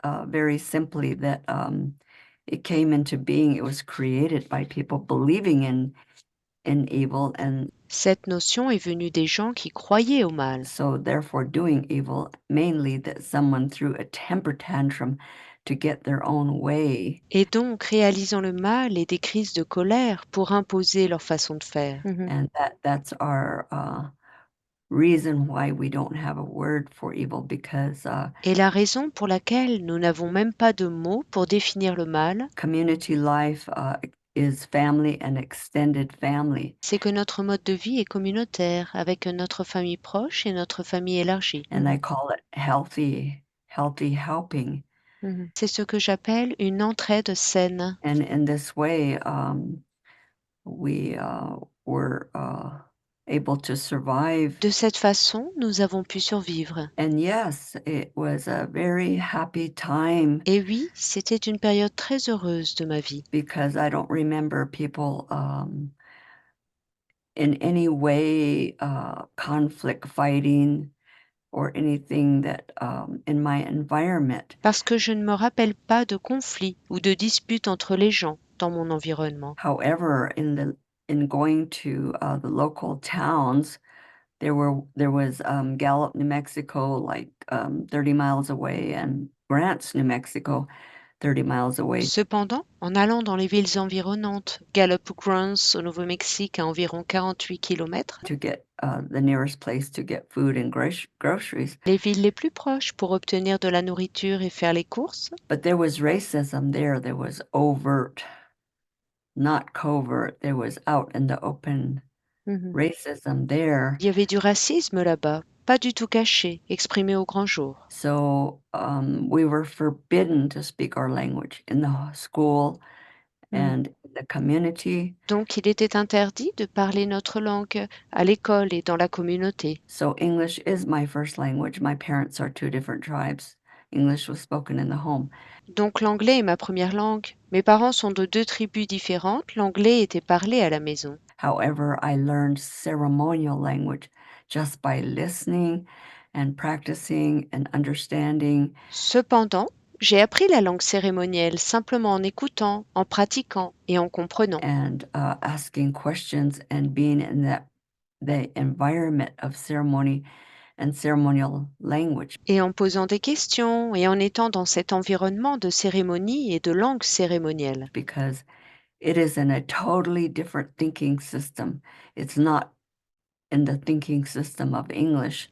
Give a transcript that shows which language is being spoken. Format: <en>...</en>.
<en>Very simply, that it came into being. It was created by people believing in evil, and</en> <fr>Cette notion est venue des gens qui croyaient au mal.</fr> <en>so therefore doing evil. Mainly that someone threw a temper tantrum to get their own way.</en> <fr>Et donc réalisant le mal et des crises de colère pour imposer leur façon de faire.</fr> <en>And that's our reason why we don't have a word for evil, because</en> <fr>Et la raison pour laquelle nous n'avons même pas de mots pour définir le mal,</fr> <en>community life is family and extended family.</en> <fr>c'est que notre mode de vie est communautaire, avec notre famille proche et notre famille élargie.</fr> <en>And I call it healthy helping.</en> <fr>C'est ce que j'appelle une entraide saine.</fr> <en>And in this way, we were able to survive.</en> <fr>De cette façon, nous avons pu survivre.</fr> <en>And yes, it was a very happy time,</en> <fr>Et oui, c'était une période très heureuse de ma vie,</fr> <en>because I don't remember people in any way conflict, fighting, or anything that in my environment.</en> <fr>parce que je ne me rappelle pas de conflits ou de disputes entre les gens dans mon environnement.</fr> <en>However, in going to the local towns, there was Gallup, New Mexico, like 30 miles away, and Grants, New Mexico, 30 miles away.</en> <fr>Cependant, en allant dans les villes environnantes, Gallup Grants au Nouveau-Mexique à environ 48 km,</fr> <en>To get the nearest place to get food and groceries.</en> <fr>les villes les plus proches pour obtenir de la nourriture et faire les courses,</fr> <en>But there was racism there. There was overt, not covert. There was out in the open racism there.</en> <fr>il y avait du racisme là-bas, pas du tout caché, exprimé au grand jour.</fr> <en>So we were forbidden to speak our language in the school and the community.</en> <fr>Donc il était interdit de parler notre langue à l'école et dans la communauté.</fr> <en>So English is my first language. My parents are two different tribes. English was spoken in the home.</en> <fr>Donc l'anglais est ma première langue. Mes parents sont de 2 tribus différentes, l'anglais était parlé à la maison.</fr> <en>However, I learned ceremonial language just by listening and practicing and understanding.</en> <fr>Cependant, j'ai appris la langue cérémonielle simplement en écoutant, en pratiquant et en comprenant.</fr> <en>And asking questions and being in the environment of ceremony and ceremonial language.</en> <fr>Et en posant des questions et en étant dans cet environnement de cérémonie et de langue cérémonielle.</fr> <en>Because it is in a totally different thinking system. It's not in the thinking system of English</en>